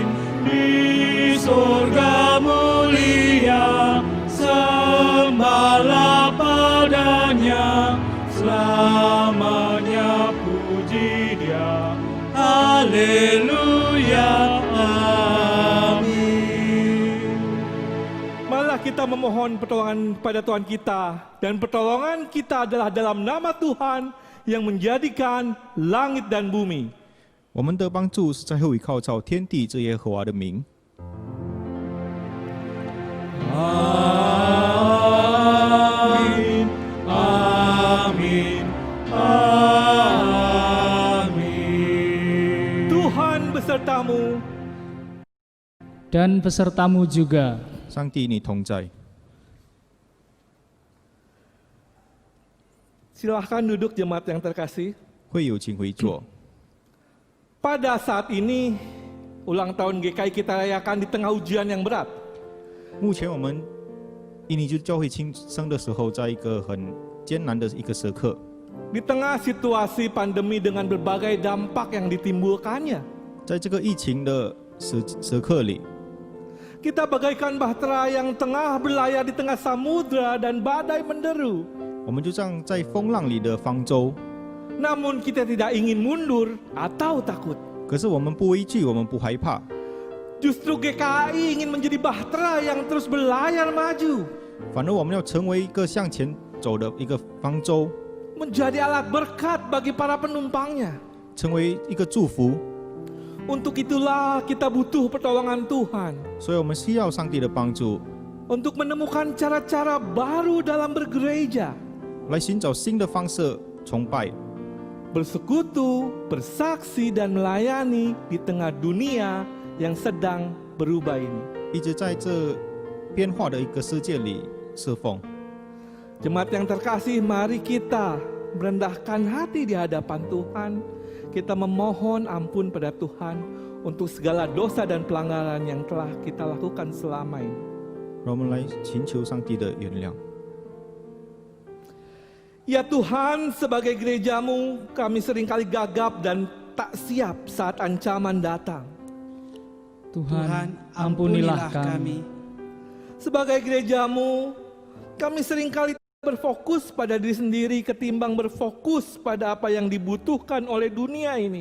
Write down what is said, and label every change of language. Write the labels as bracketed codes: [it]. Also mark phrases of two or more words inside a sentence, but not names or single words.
[id] Di surga mulia, sembahlah padanya, selamanya puji Dia, haleluya, amin. Marilah kita memohon pertolongan pada Tuhan kita, dan pertolongan kita adalah dalam nama Tuhan yang menjadikan langit dan bumi. [zh] 我们的帮助是在乎倚靠造天地之耶和华的名。 [id] Amin, amin, amin. Tuhan besertamu, Dan besertamu juga. [zh] 上帝与你同在。 [id] silahkan duduk jemaat yang terkasih. [zh] 会友请回座。 [id] Pada saat ini, ulang tahun GKI kita rayakan di tengah ujian yang berat. [zh] 目前我们印尼基督教会庆生的时候，在一个很艰难的一个时刻， [id] Di tengah situasi pandemi dengan berbagai dampak yang ditimbulkannya. [zh] 在这个疫情的时刻里， [id] Kita bagaikan bahtera yang tengah berlayar di tengah samudra dan badai menderu. [zh] 我们就像在风浪里的方舟。 [id] Namun kita tidak ingin mundur atau takut. [zh] 可是我们不畏惧，我们不害怕。 [id] Justru GKI ingin menjadi bahtera yang terus berlayar maju. [zh] 反而我们要成为一个向前走的一个方舟， [id] Menjadi alat berkat bagi para penumpangnya. [zh] 成为一个祝福。 [id] Untuk itulah kita butuh pertolongan Tuhan. [zh] 所以我们需要上帝的帮助， [id] Untuk menemukan cara-cara baru dalam bergereja. [zh] 来寻找新的方式崇拜， [id] Bersekutu, bersaksi dan melayani di tengah dunia yang sedang berubah ini. [zh] 一直在这变化的一个世界里侍奉。 [id] Jemaat yang terkasih, mari kita merendahkan hati di hadapan Tuhan. Kita memohon ampun pada Tuhan untuk segala dosa dan pelanggaran yang telah kita lakukan selama ini. [zh] 让我们来寻求上帝的原谅。 [id] Ya Tuhan, sebagai gerejamu, kami seringkali gagap dan tak siap saat ancaman datang. Tuhan, ampunilah kami. Sebagai gerejamu, kami seringkali berfokus pada diri sendiri ketimbang berfokus pada apa yang dibutuhkan oleh dunia ini.